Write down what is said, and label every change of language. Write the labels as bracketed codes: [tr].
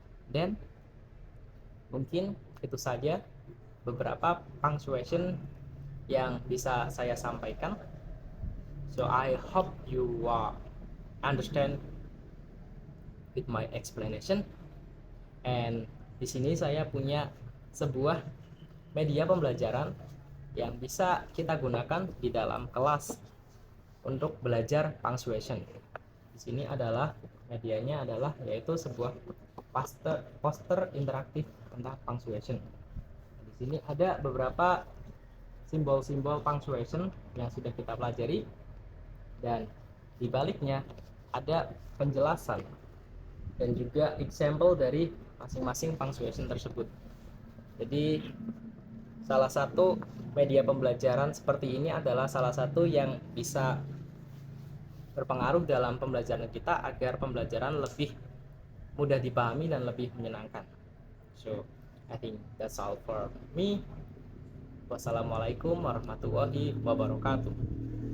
[id] Dan mungkin itu saja beberapa punctuation yang bisa saya sampaikan. [en] So I hope you understand with my explanation. [id] And di sini saya punya sebuah media pembelajaran yang bisa kita gunakan di dalam kelas untuk belajar punctuation. Di sini adalah medianya yaitu sebuah poster interaktif tentang punctuation. Di sini ada beberapa simbol-simbol punctuation yang sudah kita pelajari, dan di baliknya ada penjelasan dan juga example dari masing-masing punctuation tersebut. Jadi salah satu media pembelajaran seperti ini adalah salah satu yang bisa berpengaruh dalam pembelajaran kita agar pembelajaran lebih mudah dipahami dan lebih menyenangkan. [en] So, I think that's all for me. [ar] Wassalamualaikum warahmatullahi wabarakatuh.